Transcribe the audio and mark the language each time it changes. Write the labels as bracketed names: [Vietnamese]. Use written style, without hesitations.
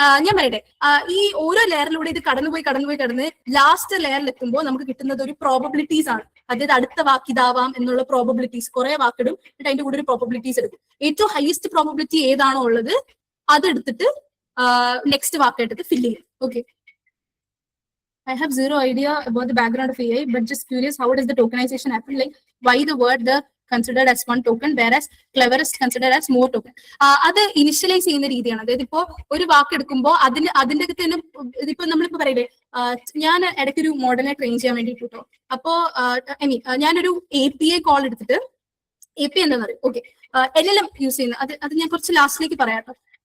[Malayalam] ഞാൻ പറയട്ടെ, ഈ ഓരോ ലെയറിലൂടെ ഇത് കടന്ന് ലാസ്റ്റ് ലെയറിൽ എത്തുമ്പോൾ നമുക്ക് കിട്ടുന്നത് ഒരു പ്രോബബിലിറ്റീസ് ആണ്. അതായത് അടുത്ത വാക്ക് ഇതാവാം എന്നുള്ള പ്രോബബിലിറ്റീസ്. കുറെ വാക്കിടും, എന്നിട്ട് അതിന്റെ കൂടെ ഒരു പ്രോബബിലിറ്റീസ് എടുക്കും. ഏറ്റവും ഹയസ്റ്റ് പ്രോബബിലിറ്റി ഏതാണോ ഉള്ളത് അതെടുത്തിട്ട് നെക്സ്റ്റ് വാക്കായിട്ട് ഫില്ല് ചെയ്യും. [English] Okay, I have zero idea about the background of AI, but just curious, how does the tokenization happen? Like, why the word the considered as one token, whereas cleverest considered as more token? [Malayalam] അത് initialise ചെയ്യുന്ന രീതിയാണ്. അതായത് ഇപ്പോ ഒരു വാക്ക് എടുക്കുമ്പോൾ അതിന്റെ തന്നെ ഇതിപ്പോ നമ്മളിപ്പോ പറയില്ലേ, ഞാൻ ഇടയ്ക്കൊരു മോഡലിനെ ട്രെയിൻ ചെയ്യാൻ വേണ്ടിട്ട് കേട്ടോ. അപ്പോ ഞാനൊരു API കോൾ എടുത്തിട്ട്, API എന്താണെന്ന് അറിയാം. ഓക്കെ, LLM യൂസ് ചെയ്യുന്ന അത് ഞാൻ കുറച്ച് ലാസ്റ്റിലേക്ക് പറയാം കേട്ടോ.